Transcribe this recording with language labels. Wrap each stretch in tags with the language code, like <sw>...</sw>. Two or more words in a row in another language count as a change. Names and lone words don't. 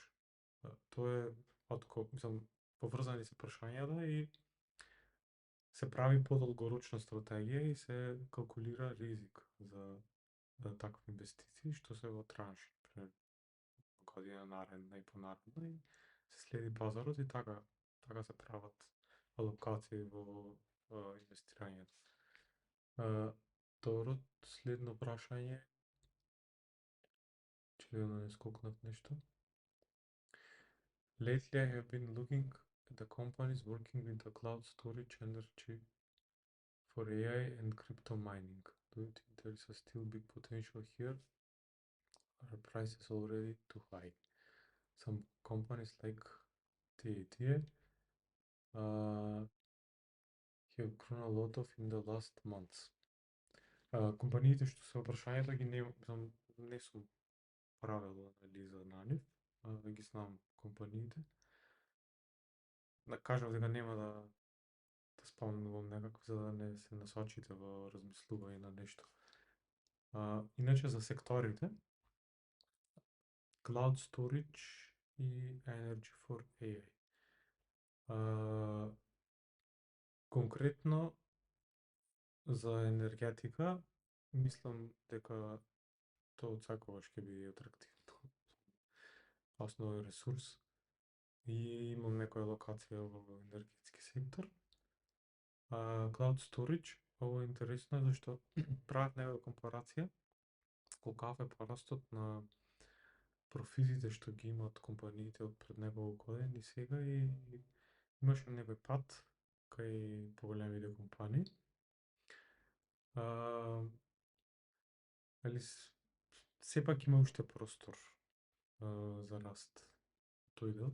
<mk>Тоа е мислам, поврзани се прашањата и се прави подолгорочна стратегија и се калкулира ризик за такви инвестиции што се во транши, например година наредна и понаредна и се следи пазарот и така се прават алокации во инвестирањето. Второ, следно прашање, че да не скокнав нешто.</mk> <en>Lately I have been looking at the companies working with the cloud storage, energy for AI and crypto mining. Do you think there is a still big potential here? Are prices already too high? Some companies like TATA have grown a lot of in the last months.</en> <mk>Компаниите што се прашањето ги не сум правил анализа на нив, ги знам компаниите. Да кажав дека нема да спомнувам некако за да не се насочите во размислување на нешто. Иначе за секторите,</mk> <en>cloud storage и energy for AI.</en> <mk>Конкретно за енергетика, мислам дека тоа од секогаш ќе биде атрактивно. Основен ресурс и имам некоја локација во енергетски сектор.</mk> <en>Cloud storage,</en> <mk>ова е интересно зашто прават некоја компарација колкав е порастот на профитите што ги имаат компаниите од пред неколку години сега и имаше некој пат кај поголемите компании. Али сепак има уште простор за раст тој дел.</mk>